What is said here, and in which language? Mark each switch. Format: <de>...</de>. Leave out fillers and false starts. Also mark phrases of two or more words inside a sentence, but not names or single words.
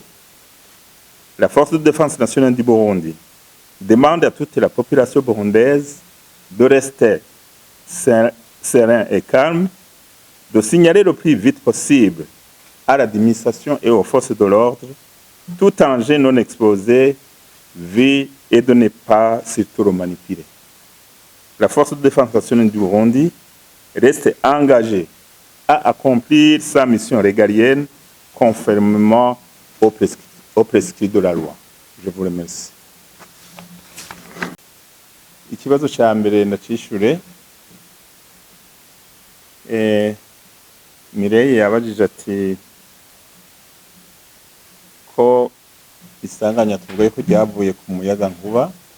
<fr>La Force de défense nationale du Burundi demande à toute la population burundaise de rester serein et calme, de signaler le plus vite possible à l'administration et aux forces de l'ordre tout engin non explosé, vu et de ne pas surtout le manipuler. La Force de défense nationale du Burundi reste engagée à accomplir sa mission régalienne conformément aux prescrits de la loi. Je vous remercie.</fr> <rn>Ikibazo ca mbere ndacishure. Mireille yabajije ati ko isanganya tuvuye ko ryavuye ku muyaga nkuba.</rn>